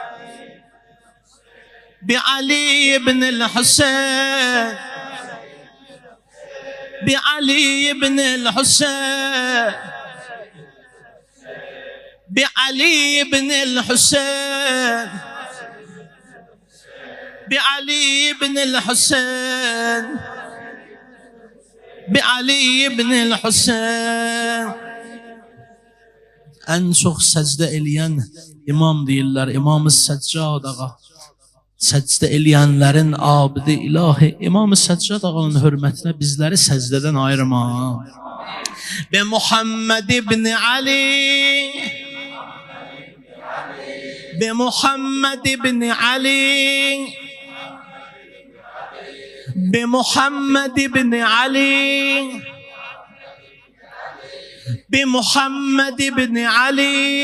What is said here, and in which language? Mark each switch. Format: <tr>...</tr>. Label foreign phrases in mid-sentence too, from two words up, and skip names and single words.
<az>Bi Ali ibn Hüseyin Bi Ali ibn Hüseyin Bi Ali ibn Hüseyin Bi Ali ibn Hüseyin Bi Ali ibn Hüseyin. En çok secde eləyən imam deyirlər, İmam-ı Səccad ağa. Səcdə eləyənlərin abidi ilahi İmam-ı Səccad ağanın hürmətinə bizləri səcdədən ayırma. Bi Muhammed ibn Ali Bi Muhammed ibn Ali Bi Muhammed ibn Ali Bi Muhammed ibn Ali</az>